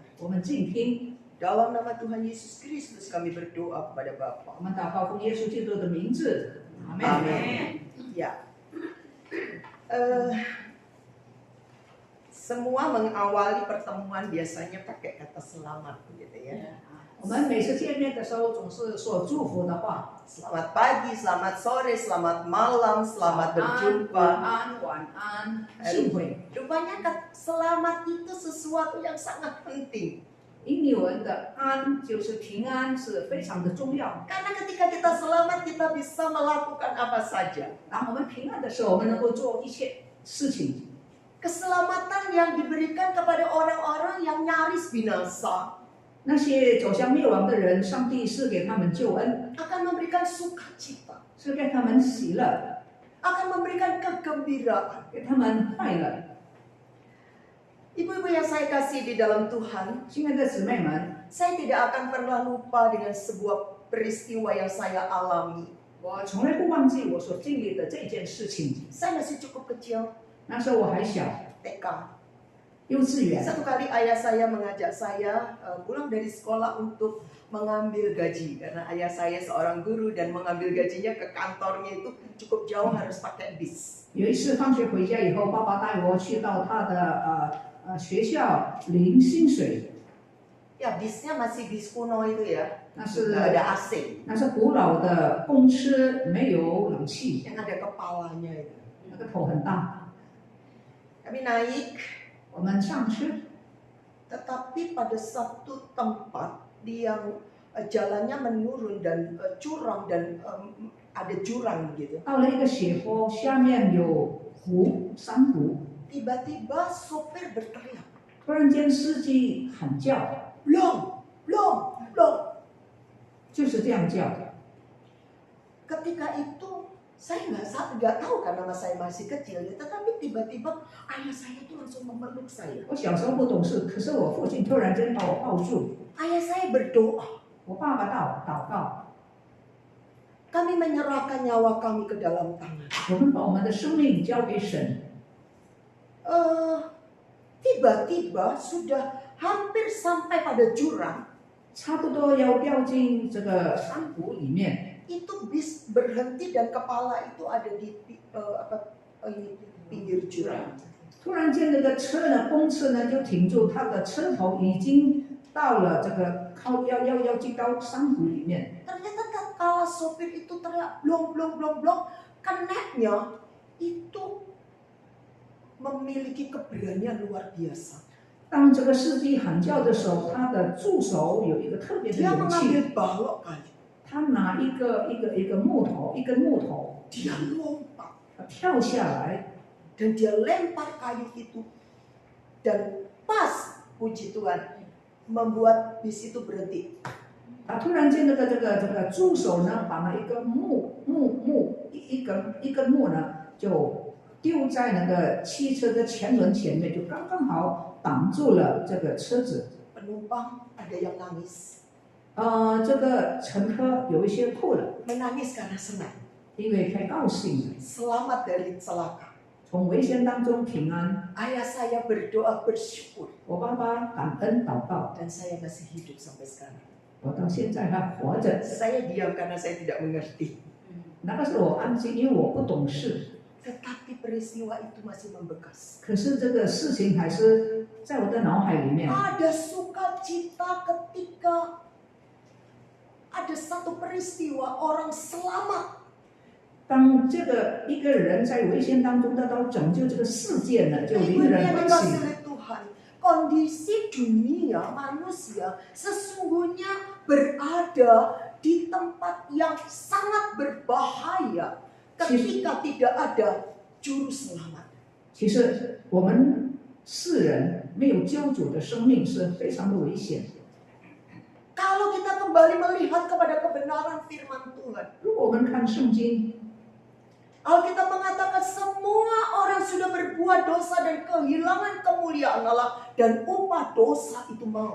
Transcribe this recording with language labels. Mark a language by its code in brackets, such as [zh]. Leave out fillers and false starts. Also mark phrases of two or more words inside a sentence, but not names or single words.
[id] Dalam nama Tuhan Yesus Kristus kami berdoa kepada Bapa. Amin. Ya. Semua mengawali pertemuan biasanya pakai kata selamat, begitu ya. [zh] 我们每次见面的时候总是说祝福的话。 [id] Selamat pagi, selamat sore, selamat malam, selamat [zh] 晚 [id] berjumpa. [zh] 安，晚安，幸会。 [id] Rupanya selamat itu sesuatu yang sangat penting. [zh] 印尼文的安就是平安，是非常的重要。 [id] Karena ketika kita selamat, kita bisa melakukan apa saja. [zh] 当我们平安的时候，我们能够做一切事情。 [id] Keselamatan yang diberikan kepada orang-orang yang nyaris binasa [zh] 那些走向灭亡的人，上帝是给他们救恩， [id] akan memberikan sukacita, [zh] 是给他们喜乐， [id] akan memberikan kegembiraan. [zh] 给他们快乐。 [id] Ibu-ibu yang saya kasih di dalam Tuhan, [zh] 亲爱的姊妹们， [id] saya tidak akan pernah lupa dengan sebuah peristiwa yang saya alami. [zh] 我从来不忘记我所经历的这件事情。 [id] Saya masih cukup kecil, [zh] 那时候我还小， [id] TK. [zh] 幼稚园。 [id] Satu kali ayah saya mengajak saya pulang dari sekolah untuk mengambil gaji. Karena ayah saya seorang guru dan mengambil gajinya ke kantornya itu cukup jauh, harus pakai bis. [zh] 有一次放学回家以后，爸爸带我去到他的学校领薪水， [id] Ya bisnya masih bis kuno itu ya, [zh] 那是 [id] nggak ada AC, [zh] 那是古老的公车，没有冷气， [id] yang ada kepalanya itu. [zh] 那个头很大。 [id] Kami naik, [zh] 我们上车， [id] tetapi pada satu tempat yang jalannya menurun dan curam dan ada jurang gitu. [zh] 到了一个斜坡，下面有山谷。 [id] Tiba-tiba sopir berteriak, [zh] 突然间，司机喊叫， [id] "Long, long, long." [zh] 就是这样叫。 [id] Ketika itu saya nggak tahu karena saya masih kecil ya, tetapi tiba-tiba ayah saya tuh langsung memeluk saya. [zh] 我小时候不懂事，可是我父亲突然间把我抱住， [id] Ayah saya berdoa, [zh] 我爸爸祷告， [id] kami menyerahkan nyawa kami ke dalam tangan. [zh] 我们把我们的生命交给神。 [id] Tiba-tiba sudah hampir sampai pada jurang, [zh] 差不多要掉进这个山谷里面， [id] itu bis berhenti dan kepala itu ada di pinggir jurang. [zh] 突然间那个车呢，公车呢就停住，它的车头已经到了这个要进到山谷里面。 [id] Ternyata tatkala sopir itu teriak blong blong blong blong, keneknya itu memiliki keberanian luar biasa. [zh] 当这个司机喊叫的时候，他的助手有一个特别的 [id] Dia [zh] 勇气， [id] mengambil balok kayu, [zh] 他拿一个木头，一根木头， [id] dia lompat [zh] 他跳下来， [id] dan dia lempar kayu itu dan pas puji Tuhan membuat bis itu berhenti. [zh] 他突然间这个助手呢，把那一个一根木呢，就丢在那个汽车的前轮前面，就刚刚好挡住了这个车子。 [id] Penumpang ada yang nangis, [zh] 这个乘客有一些哭了， [id] menangis karena senang, [zh] 因为太高兴了， [id] selamat dari celaka. [zh] 从危险当中平安。 [id] Ayah saya berdoa bersyukur [zh] 我爸爸感恩祷告， [id] dan saya masih hidup sampai sekarang. [zh] 我到现在还活着。 [id] Saya diam karena saya tidak mengerti. [zh] 那个时候我安静，因为我不懂事。 [id] Tetapi peristiwa itu masih membekas. [zh] 可是这个事情还是在我的脑海里面。 [id] Ada sukacita ketika ada satu peristiwa orang selamat. [zh] 当这个一个人在危险当中得到拯救，这个世界呢就 [id] Ibu [zh] 令 [id] yang [zh] 人欢 [id] dikasih [zh] 喜。 [id] oleh Tuhan, kondisi dunia manusia sesungguhnya berada di tempat yang sangat berbahaya ketika tidak ada juru selamat. [zh] 其实我们世人没有救主的生命是非常的危险。 [id] Kalau kita kembali melihat kepada kebenaran firman Tuhan, [zh] 如果我们看圣经， [id] Alkitab mengatakan semua orang sudah berbuat dosa dan kehilangan kemuliaan Allah dan upah dosa itu maut.